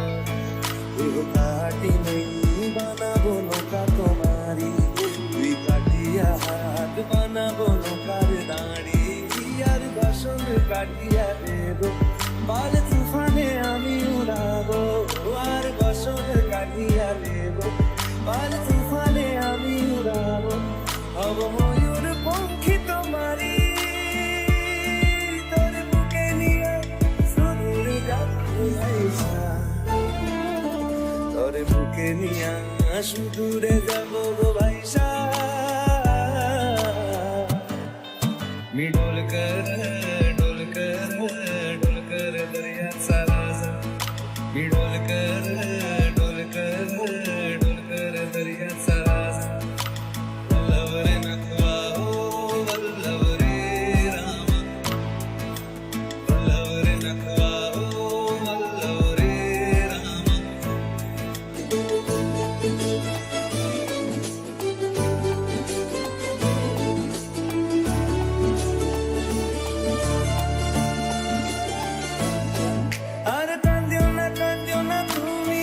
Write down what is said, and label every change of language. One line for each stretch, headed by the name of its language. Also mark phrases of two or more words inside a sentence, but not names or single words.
Bangla: কাটি নেই বানাবো নৌকা তোমারি তুই কাটিয়া হাত বানাবো নৌকার দাঁড়ি আর বাসন কাটিয়া দেবো বাল তুফানে আমি উড়াবো আর বাসন কাটিয়া দেবো বাল তুফানে আমি উড়াবো হব ময়ূর পঙ্খী তোমারি তোর বুকে নিয়ে সুদূর যাবো তোরে বুকে নিয়া সুদূরে যাবো গো ভাইসা
Marathi: मी डोलकर दर्याचा राजा मी डोलकर दर्याचा राजा वल्लभ रे नखवा हो वल्लभ रे रामा वल्लभ रे नखवा हो वल्लभ रे रामा
Bangla: আর কান্দিও না তুমি